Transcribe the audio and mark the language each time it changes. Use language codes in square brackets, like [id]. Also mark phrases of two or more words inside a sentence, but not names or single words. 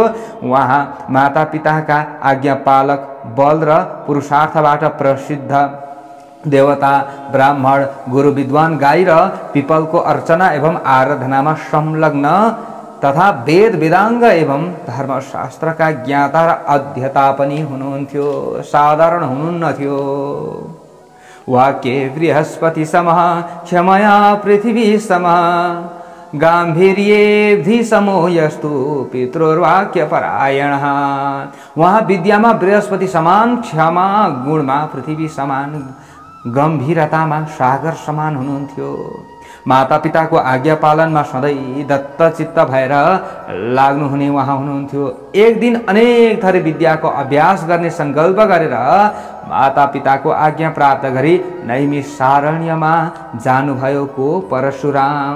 [ne] उहाँ माता पिताका आज्ञापालक, बल र पुरुषार्थबाट प्रसिद्ध देवता, ब्राह्मण, गुरु, विद्वान, गाई र पिपलको अर्चना एवं आराधनामा संलग्न तथा वेद वेदाङ्ग एवं धर्मशास्त्रका ज्ञाता र अध्येता पनि हुनुहुन्थ्यो। साधारण हुनुहुन्नथ्यो। [sa] वाक्ये बृहस्पति समः क्षमया पृथ्वी समः गाम्भीर्येऽब्धि समो यस्तु पितृर्वाक्य परायणः। [ne] वहाँ विद्यामा बृहस्पति समान, क्षमा गुणमा पृथ्वी समान, गम्भीरतामा सागर समान हुनुहुन्थ्यो। मातापिताको आज्ञा पालनमा सधैँ दत्तचित्त भएर लाग्नुहुने उहाँ हुनुहुन्थ्यो। एक दिन अनेक थरी विद्याको अभ्यास गर्ने सङ्कल्प गरेर मातापिताको आज्ञा प्राप्त गरी नैमिषारण्यमा जानुभयो को परशुराम।